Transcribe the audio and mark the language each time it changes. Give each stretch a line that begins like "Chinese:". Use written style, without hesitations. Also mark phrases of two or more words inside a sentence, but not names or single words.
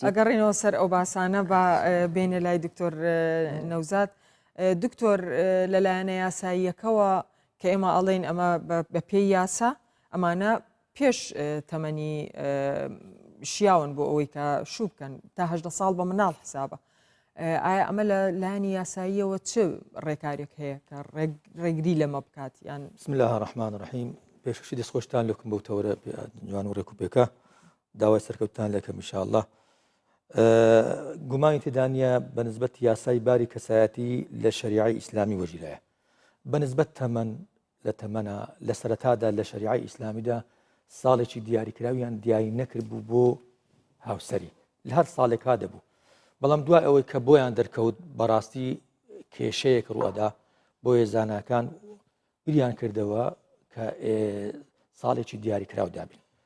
Central Kurdish: ئەگەڕێنەوە سەر ئەو باسانە بە بینە لای دکتۆر نەوزاد دکتۆر لەلایەنە یاساییەکەوە کە ئێمە ئەڵێن ئەمە بە پێی یاسا ئەمانە پێش تەمەنی شیاون بۆ ئەوەی کە شوو بکەن تا 18 ساڵ بە مناڵ حسابە ئایا ئەمە لە لایەنی یاساییەوە چ ڕێکارێک هەیە کە ڕێگری لەمە بکات یان
Arabic: بسم الله الرحمن الرحیم
Central Kurdish: پێششی دەستخۆشتان لەکم بەو تەورە جوان و ڕێکوپێکە داوای سەرکەوتان لەکەم ئینشاءالله گومانی تێدانە بەنسبەت یاسای باری کەسایەتی لە شەریعەی ئیسلامی وەژیرایە بەنسبەت تەمەن لە تەمەنە لە سەرەتادا لە شەریعەی ئیسلامیدا ساڵێکی دیاریکراویان دیاری نەکرد بوو بۆ هاوسەری لە هەر ساڵێکا دەبوو بەڵام دوای ئەوەی کە بۆیان دەرکەوت بەڕاستی کێشەیەک ڕوەدا بۆ ێزانەکان بریان کردەوە کە ساڵێکی دیاریکراو دابین